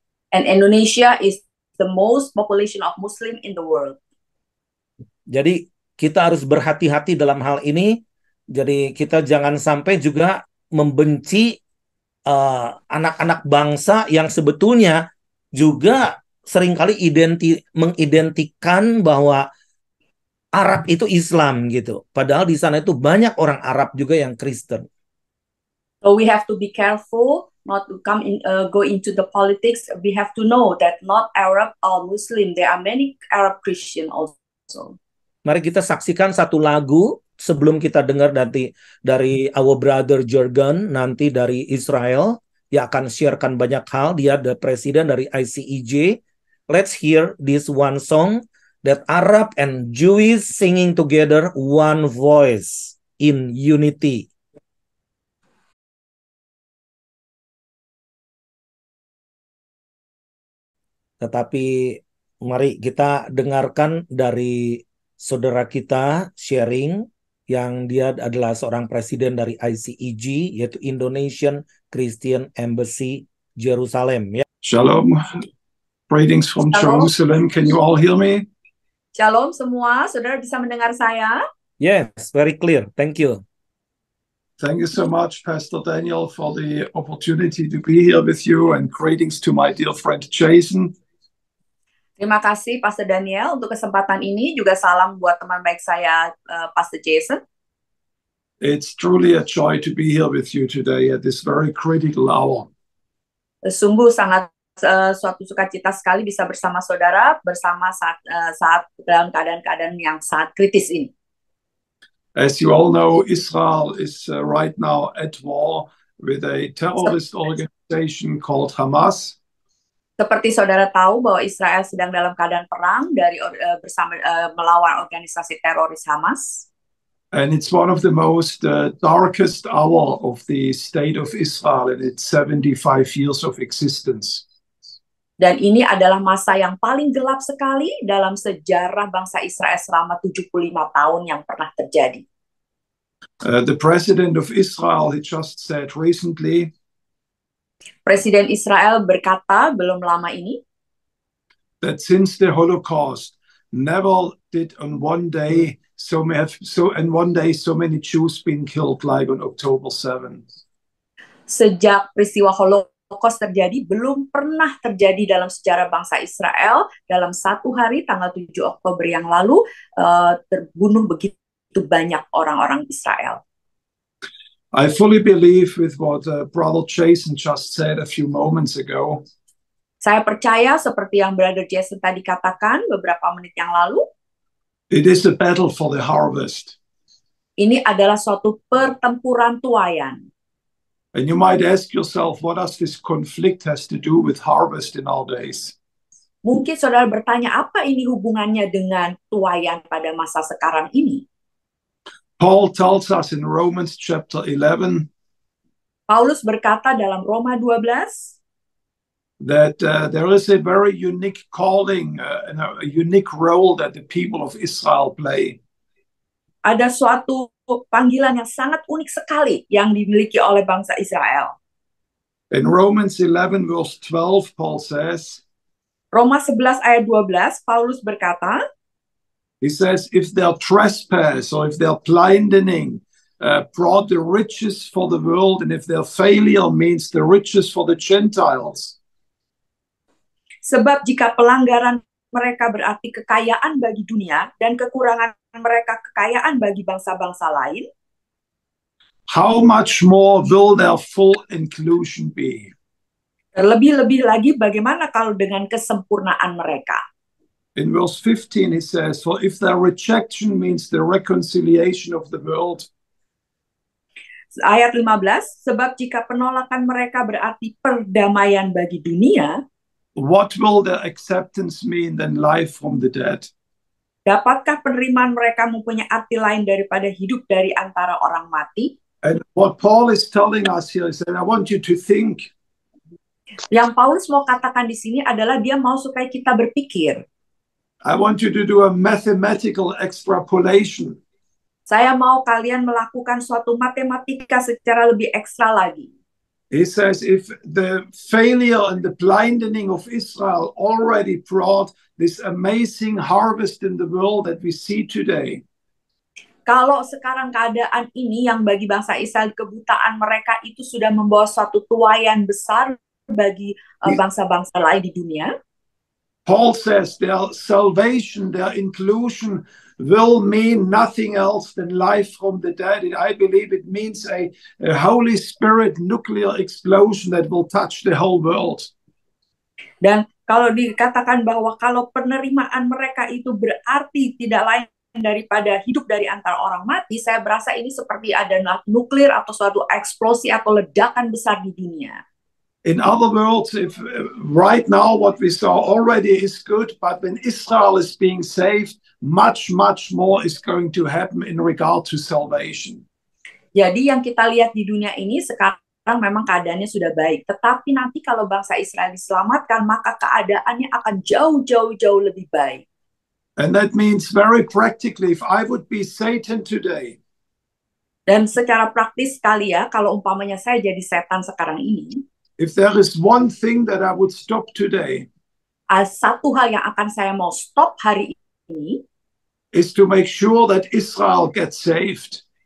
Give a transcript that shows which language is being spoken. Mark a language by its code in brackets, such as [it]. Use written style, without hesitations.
[en] And Indonesia is the most population of Muslim in the world. [id] Jadi kita harus berhati-hati dalam hal ini. Jadi kita jangan sampai juga membenci anak-anak bangsa yang sebetulnya juga seringkali mengidentikan bahwa Arab itu Islam gitu. Padahal di sana itu banyak orang Arab juga yang Kristen. [en] So we have to be careful not to go into the politics. We have to know that not Arab or Muslim. There are many Arab Christian also. [id] Mari kita saksikan satu lagu sebelum kita dengar dari [en] our brother [id] Jurgen, nanti dari Israel, yang akan sharekan banyak hal. Dia [en] the [id] presiden dari ICEJ. [en] Let's hear this one song that Arab and Jewish singing together, one voice in unity. [id] Tetapi mari kita dengarkan dari saudara kita sharing yang dia adalah seorang presiden dari ICEJ, yaitu Indonesian Christian Embassy Jerusalem. Ya. [en] Shalom, greetings from [he] Shalom. [en] Jerusalem. Can you all hear me? [id] Shalom semua, saudara bisa mendengar saya? [en] Yes, very clear. Thank you. Thank you so much, Pastor Daniel, for the opportunity to be here with you, and greetings to my dear friend Jason. [id] Terima kasih Pastor Daniel untuk kesempatan ini, juga salam buat teman baik saya Pastor Jason. [en] It's truly a joy to be here with you today at this very critical hour. [id] Sungguh sangat suatu sukacita sekali bisa bersama saudara, bersama saat dalam keadaan-keadaan yang sangat kritis ini. [en] As you all know, Israel is right now at war with a terrorist organization called Hamas. [id] Seperti saudara tahu bahwa Israel sedang dalam keadaan perang melawan organisasi teroris Hamas. [en] And it's one of the most darkest hour of the state of Israel in its 75 years of existence. [id] Dan ini adalah masa yang paling gelap sekali dalam sejarah bangsa Israel selama 75 tahun yang pernah terjadi. [en] The president of Israel, he just said recently, [id] Presiden Israel berkata belum lama ini [en] that since the Holocaust, never did on one day so many Jews been killed like on October 7. [id] Sejak peristiwa Holocaust terjadi, belum pernah terjadi dalam sejarah bangsa Israel dalam satu hari tanggal 7 Oktober yang lalu terbunuh begitu banyak orang-orang Israel. [en] I fully believe with what Brother Jason just said a few moments ago. [id] Saya percaya seperti yang Brother Jason tadi katakan beberapa menit yang lalu. [en] It is a battle for the harvest. [id] Ini adalah suatu pertempuran tuaian. [en] And you might ask yourself, what does this conflict has to do with harvest in our days? [id] Mungkin saudara bertanya, apa ini hubungannya dengan tuaian pada masa sekarang ini? [en] Paul tells us in Romans chapter 11 [id] Paulus berkata dalam Roma 12 [en] that there is a very unique calling and a unique role that the people of Israel play. [id] ada suatu panggilan yang sangat unik sekali yang dimiliki oleh bangsa Israel. [en] In Romans 11 verse 12, Paul says, [id] Roma 11 ayat 12, Paulus berkata, [en] he says, if their trespass or if their plundering brought the riches for the world, and if their failure means the riches for the Gentiles, [id] sebab jika pelanggaran mereka berarti kekayaan bagi dunia dan kekurangan mereka kekayaan bagi bangsa-bangsa lain, [en] how much more will their full inclusion be? [id] terlebih-lebih lagi bagaimana kalau dengan kesempurnaan mereka? [en] In verse 15 he says, for if their rejection means the reconciliation of the world, [id] Ayat 15, sebab jika penolakan mereka berarti perdamaian bagi dunia, [en] what will their acceptance mean than life from the dead? [id] dapatkah penerimaan mereka mempunyai arti lain daripada hidup dari antara orang mati? [en] And what Paul is telling us here is that I want you to think. [id] Yang Paulus mau katakan di sini adalah dia mau supaya kita berpikir. [en] I want you to do a mathematical extrapolation. [id] Saya mau kalian melakukan suatu matematika secara lebih ekstra lagi. [en] He says if the failure and the blinding of Israel already brought this amazing harvest in the world that we see today, [id] kalau sekarang keadaan ini yang bagi bangsa Israel kebutaan mereka itu sudah membawa suatu tuaian besar bagi bangsa-bangsa lain di dunia, [en] Paul says their salvation, their inclusion will mean nothing else than life from the dead. And I believe it means a Holy Spirit nuclear explosion that will touch the whole world. [id] Dan kalau dikatakan bahwa kalau penerimaan mereka itu berarti tidak lain daripada hidup dari antara orang mati, saya berasa ini seperti ada nuklir atau suatu eksplosi atau ledakan besar di dunia. [en] In other words, if right now what we saw already is good, but when Israel is being saved, much more is going to happen in regard to salvation. [id] Jadi yang kita lihat di dunia ini sekarang memang keadaannya sudah baik. Tetapi nanti kalau bangsa Israel diselamatkan, maka keadaannya akan jauh lebih baik. [en] And that means very practically, if I would be Satan today. [id] Dan secara praktis sekali ya, kalau umpamanya saya jadi setan sekarang ini, [en] if there is one thing that I would stop today, [id] satu hal yang akan saya mau stop hari ini, [en] is to make sure that Israel gets saved.